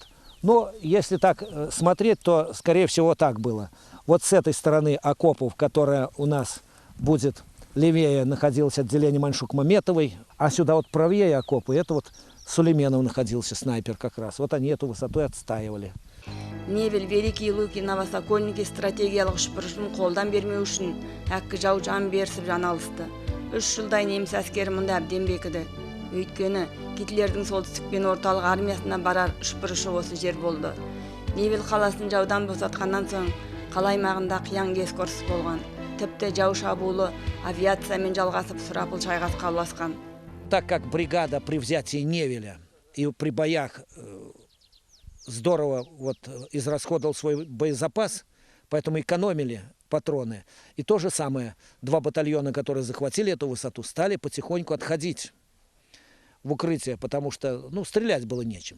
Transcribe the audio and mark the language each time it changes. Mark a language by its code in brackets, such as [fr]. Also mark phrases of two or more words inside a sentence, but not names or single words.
[ru] Но если так смотреть, то, скорее всего, так было. Вот с этой стороны окопов, которая у нас будет левее, находилось отделение Маншук-Маметовой, а сюда вот правее окопы, это вот Сулейменов находился, снайпер как раз. Вот они эту высоту отстаивали. [kk] Невель, Великий Луки, Новосокольники стратегиялық үшбұрышын қолдан бермеу үшін әккі жау жан берсіп жан алысты. 3 жылдай неміс әскері мұнда әбден бекіді. Өйткені Гитлердің солтүстік пен орталық армиясына барар үшбұрышы осы жер болды. Невель қаласын жаудан босатқаннан соң қала аймағында қиян-кескі ұрыс болған. Тіпті жау шабуылы авиациямен жалғасып сұрапыл шайқасқа ұласқан. [ru] Так как бригада при взятии Невеля и при боях здорово вот израсходовал свой боезапас, поэтому экономили патроны. И то же самое, 2 батальона, которые захватили эту высоту, стали потихоньку отходить в укрытие, потому что, стрелять было нечем.